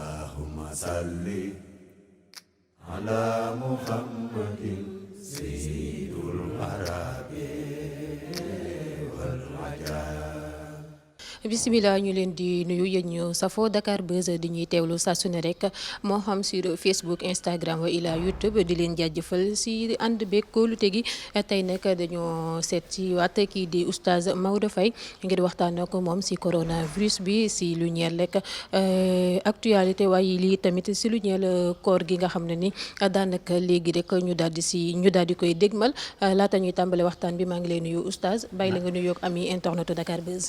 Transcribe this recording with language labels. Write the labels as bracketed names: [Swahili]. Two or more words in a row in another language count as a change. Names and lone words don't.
[Arabic] اللهم صل على محمد سيد العرب والعجاب. [Wolof] bisimilah ñu leen di nuyu yéen ñu safoo Dakar Buzz di ñuy teewlu saa su ne rek moo xam sur Facebook Instagram wa ila YouTube di leen jaajëfal si ànd beeg kóolute gi tey nag dañoo seet ci waat kii di oustaz Maodo Faye ngir waxtaan ak moom si coronavirus bi si lu ñeel rek actualité waaye lii tamit si lu ñeel koor gi nga xam ne ni daanaka léegi rek ñu daal di koy dégmal laata ñuy tàmbale waxtaan bi maa ngi lay nuyu oustaz bàyyi la nga nuyoog ami internetu Dakar Buzz.